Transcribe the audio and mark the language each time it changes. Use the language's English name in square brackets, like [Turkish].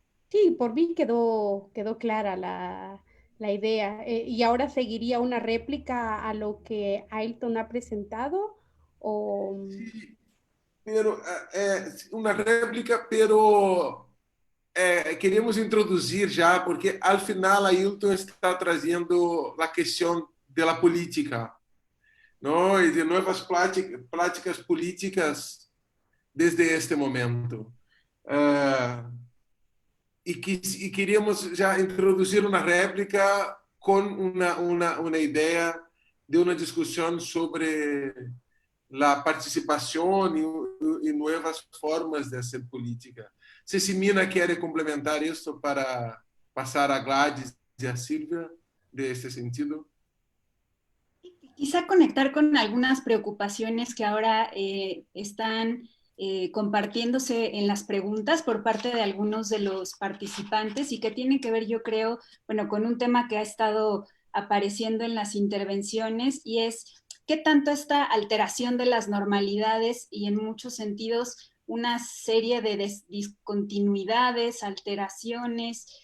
[Spanish] Sí, por mí quedó clara la idea. ¿Y ahora seguiría una réplica a lo que Ailton ha presentado? O... Sí, pero una réplica, pero queremos [Portuguese] introduzir já, [Spanish] porque al final Ailton está [Portuguese] trazendo a questão da política, não? E de novas práticas políticas [Spanish] desde este momento. [Portuguese] E queríamos já introduzir uma réplica com uma ideia de uma discussão sobre a participação e novas formas de ser política. Se Simina quer complementar isso para passar a Gladys e a Silvia [Spanish] de este sentido. Quizá conectar con algunas preocupaciones que ahora están compartiéndose en las preguntas por parte de algunos de los participantes y que tienen que ver, yo creo, bueno, con un tema que ha estado apareciendo en las intervenciones y es qué tanto esta alteración de las normalidades y en muchos sentidos una serie de discontinuidades, alteraciones